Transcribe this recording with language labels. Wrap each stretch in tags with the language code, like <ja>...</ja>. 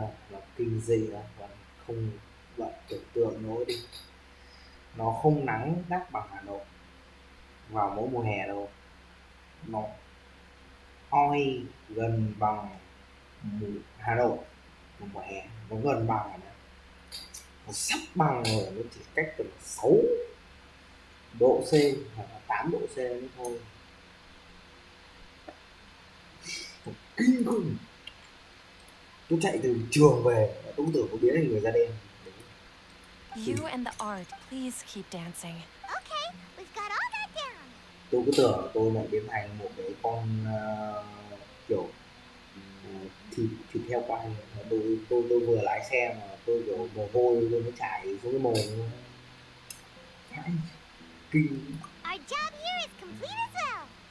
<vi>Nó kinh dị lắm và không bạn tưởng tượng nổi đi, nó không nắng gắt bằng Hà Nội vào mỗi mùa hè đâu, nó oi gần bằng Hà Nội vào mùa hè, nó gần bằng rồi đấy, nó sắp bằng rồi, nó chỉ cách tầm 6 độ C hoặc là 8 độ C nữa thôi, kinh khủng. Tôi chạy từ trường về tôi tưởng có biến thành người da đen.</vi> <en>You and the art, please keep dancing. Okay, we've got all that down.</en> <vi>Tôi cứ tưởng tôi lại biến thành một cái con kiểu thịt thịt heo quay. Tôi vừa lái xe mà tôi kiểu mồ hôi tôi mới chảy xuống cái mồm luôn. Kinh.</vi> <en>Our job here is complete as well.</en>